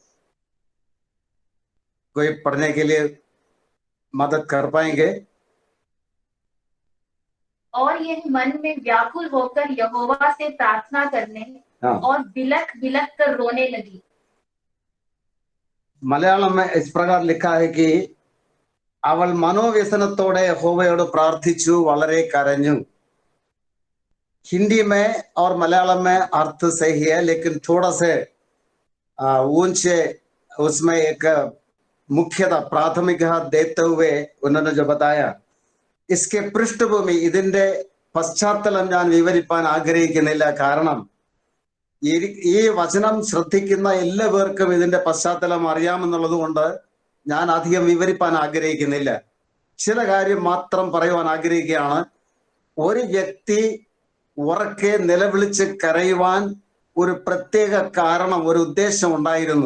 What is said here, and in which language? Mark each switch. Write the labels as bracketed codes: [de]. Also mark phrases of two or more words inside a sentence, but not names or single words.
[hi] कोई पढ़ने के लिए मदद कर पाएंगे? और यह मन में व्याकुल होकर यहोवा से प्रार्थना करने और बिलख बिलख कर रोने लगी। मलयालम में इस प्रकार लिखा है कि [ml] അവൾ മനോവ്യസനത്തോടെ യഹോവയോട് പ്രാർത്ഥിച്ചു, വളരെ കരഞ്ഞു। [hi] हिंदी में और मलयालम में अर्थ सही है, लेकिन थोड़ा से ऊंचे उसमें एक मुख्यता प्राथमिक देते हुए उन्होंने जो बताया, इसके पृष्ठभूमि [ml] ഇതിന്റെ പശ്ചാത്തലം ഞാൻ വിവരിക്കാൻ ആഗ്രഹിക്കുന്നില്ല. കാരണം ഈ വചനം ശ്രദ്ധിക്കുന്ന എല്ലാവർക്കും ഇതിന്റെ പശ്ചാത്തലം അറിയാമെന്നുള്ളത് കൊണ്ട് ഞാൻ അധികം വിവരിപ്പാൻ ആഗ്രഹിക്കുന്നില്ല. ചില കാര്യം മാത്രം പറയുവാൻ ആഗ്രഹിക്കുകയാണ്. ഒരു വ്യക്തി ഉറക്കെ നിലവിളിച്ച് കരയുവാൻ ഒരു പ്രത്യേക കാരണം, ഒരു ഉദ്ദേശം ഉണ്ടായിരുന്നു.